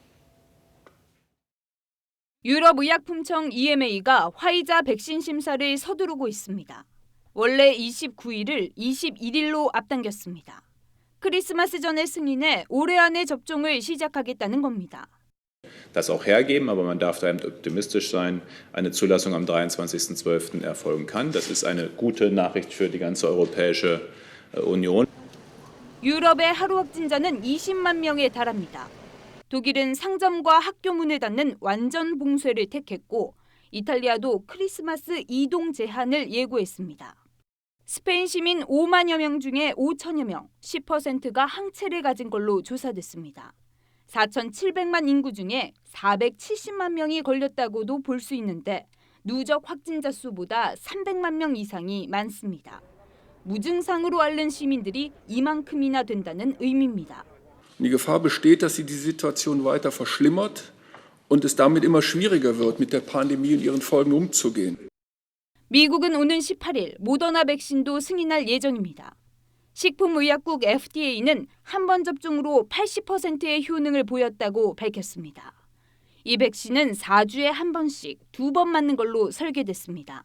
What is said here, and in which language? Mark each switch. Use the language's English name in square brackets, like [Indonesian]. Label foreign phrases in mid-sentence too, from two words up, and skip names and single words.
[Korean] 유럽의약품청 EMA가 화이자 백신 심사를 서두르고 있습니다. 원래 29일을 21일로 앞당겼습니다. 크리스마스 전에 승인해 올해 안에 접종을 시작하겠다는 겁니다. [German] Das auch hergeben, aber man darf da optimistisch sein. Eine Zulassung am 23.12. erfolgen kann. Das ist eine gute Nachricht für die ganze Europäische Union. [Korean] 유럽의 하루 확진자는 20만 명에 달합니다. 독일은 상점과 학교 문을 닫는 완전 봉쇄를 택했고 이탈리아도 크리스마스 이동 제한을 예고했습니다. 스페인 시민 5만여 명 중에 5천여 명, 10%가 항체를 가진 걸로 조사됐습니다. 4,700만 인구 중에 470만 명이 걸렸다고도 볼 수 있는데 누적 확진자 수보다 300만 명 이상이 많습니다. 무증상으로 앓는 시민들이 이만큼이나 된다는 의미입니다. [German] Die Gefahr besteht, dass sich die Situation weiter verschlimmert und es damit immer schwieriger wird, mit der Pandemie und ihren Folgen umzugehen. [Korean] 미국은 오는 18일 모더나 백신도 승인할 예정입니다. 식품의약국 FDA는 한 번 접종으로 80%의 효능을 보였다고 밝혔습니다. 이 백신은 4주에 한 번씩 2번 맞는 걸로 설계됐습니다.